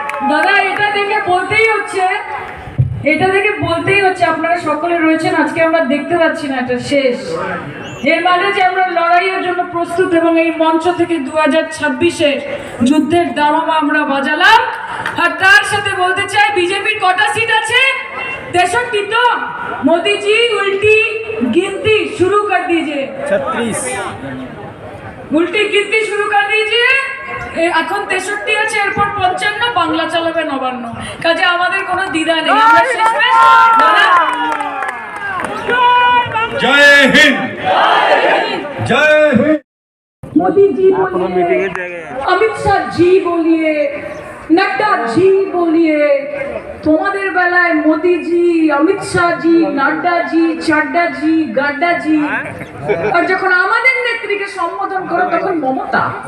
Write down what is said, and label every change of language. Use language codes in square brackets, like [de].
[bn] দাদা এটা দেখে বলতেই হচ্ছে আপনারা সকলে রয়েছেন, আজকে আমরা দেখতে পাচ্ছি না এটা শেষ। এর মানে যে আমরা লড়াইয়ের জন্য প্রস্তুত এবং এই মঞ্চ থেকে 2026-এ যুদ্ধের দামামা আমরা বাজালাম। আর তার সাথে বলতে চাই বিজেপির কটা সিট আছে? 63। তো মোদিজি উল্টি [hi] गिनती शुरू कर दीजिए, [bn] 36 [hi] উল্টি गिनती शुरू कर दीजिए। [bn] এখন 63 আছে, এরপর 55, বাংলা চালাবে 59। কাজে আমাদের কোনো দ্বিধা নেই, আমরা শেষমেশ [hi] जय हिंद जय हिंद। मोदी जी बोलिए, अमित शाह जी बोलिए, नड्डा जी बोलिए। [bn] তোমাদের বেলায় মোদি জি, অমিত শাহ জি, নাড্ডা জি, চাড্ডা জি, গাড্ডা জি, আর যখন আমাদের নেত্রীকে সম্বোধন করো তখন মমতা।